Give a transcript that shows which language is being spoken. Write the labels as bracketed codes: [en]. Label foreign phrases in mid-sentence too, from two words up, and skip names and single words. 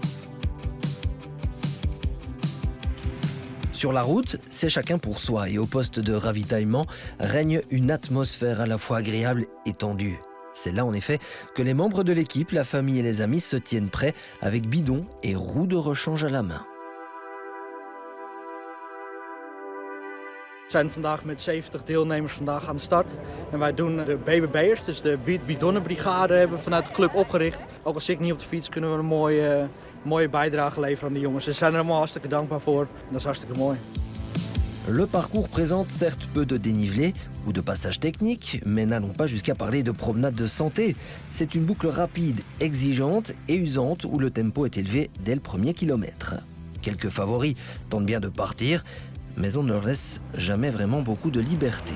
[fr] Sur la route, c'est chacun pour soi et au poste de ravitaillement règne une atmosphère à la fois agréable et tendue. C'est là en effet que les membres de l'équipe, la famille et les amis se tiennent prêts avec bidons et roues de rechange à la main. [nl] We zijn vandaag met 70 deelnemers vandaag aan de start. En wij doen de BBB'ers, dus de bidonnenbrigade hebben we vanuit de club opgericht. Ook al zit ik niet op de fiets, kunnen we een mooie bijdrage leveren aan de jongens. Ze zijn er allemaal hartstikke dankbaar voor. Dat is hartstikke mooi. [fr] Le parcours présente certes peu de dénivelé ou de passages techniques, mais n'allons pas jusqu'à parler de promenade de santé. C'est une boucle rapide, exigeante et usante où le tempo est élevé dès le premier kilomètre. Quelques favoris tentent bien de partir, mais on ne leur laisse jamais vraiment beaucoup de liberté.